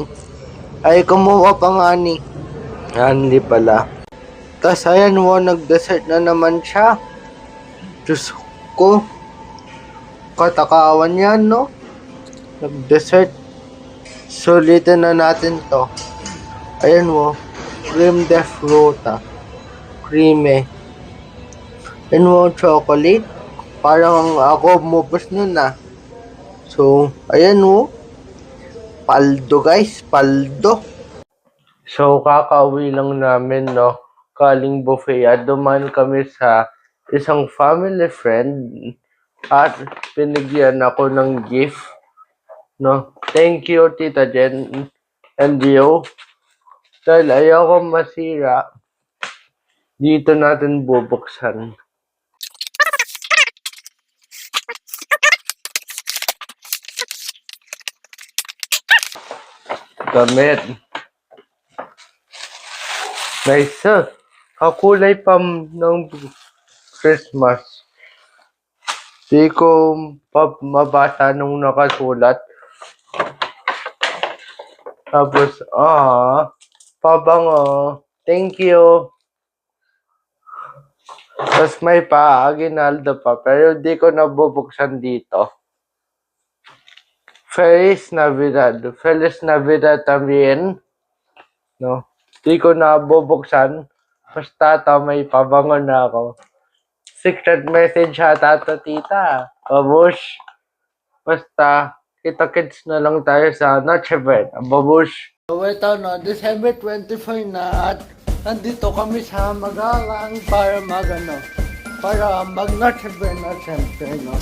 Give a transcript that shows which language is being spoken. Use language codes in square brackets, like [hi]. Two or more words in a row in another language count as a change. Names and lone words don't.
[tl] Ay, kumuha pa nga ni. Yan, hindi pala. Tas, ayan, wo, nag-dessert na naman siya. Diyos ko. Katakawan yan, no? Nag-dessert. Sulitin na natin to. Ayan mo. Cream de fruta. Creamy. Ayan mo, chocolate. Parang ako mupos nun ah. So, ayan mo. Paldo guys, paldo. So, kakauwi lang namin, no? Kaling buffet. At duman kami sa isang [en] family friend. [tl] At pinigyan ako ng gift, no? [en] Thank you, Tita Jen and Dio. [tl] Dahil ayoko masira, dito natin bubuksan. Gamit. Nice, kakulay pa ng Christmas. Di ko mabasa nung nakasulat. Tapos, pabango. [en] Thank you. [tl] Tapos may aginaldo pa. Pero di ko nabubuksan dito. [es] Feliz Navidad. Feliz Navidad también. [tl] No? Di ko nabubuksan. Basta may pabango na ako. [en] Secret message [tl] hata to, tita. Babush. Basta, kita-kits na lang tayo sa Noche Buena. Babush. So, ito no, December 24 na at nandito kami sa Magalang para mag-Noche Buena, siyempre, no.